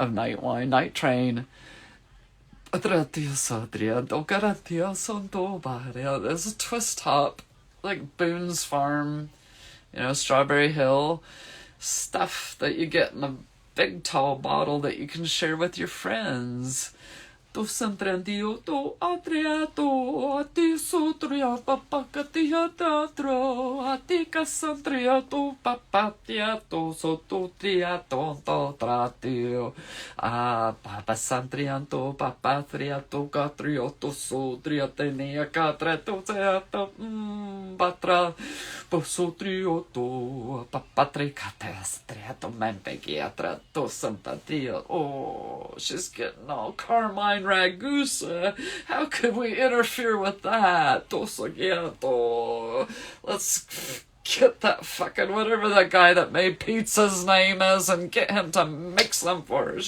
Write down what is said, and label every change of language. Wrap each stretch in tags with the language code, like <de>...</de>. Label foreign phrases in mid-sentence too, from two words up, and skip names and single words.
<en>There's a twist top, like Boone's Farm, Strawberry Hill stuff that you get in a big tall bottle that you can share with your friends. Tu sentrendio tu atriato ati sutria papacatia teatro atica sentria tu papatia tu sotutria tonto tratio papa santrianto papatria tu catrio tu sutria tenia catre tu teatro patra posutrio tu papatri catestria tu mempegiatra tu santatio. Oh, she's getting all Carmine Ragusa. How could we interfere with that? Let's get that fucking whatever that guy that made pizza's name is and get him to mix them for her.</en>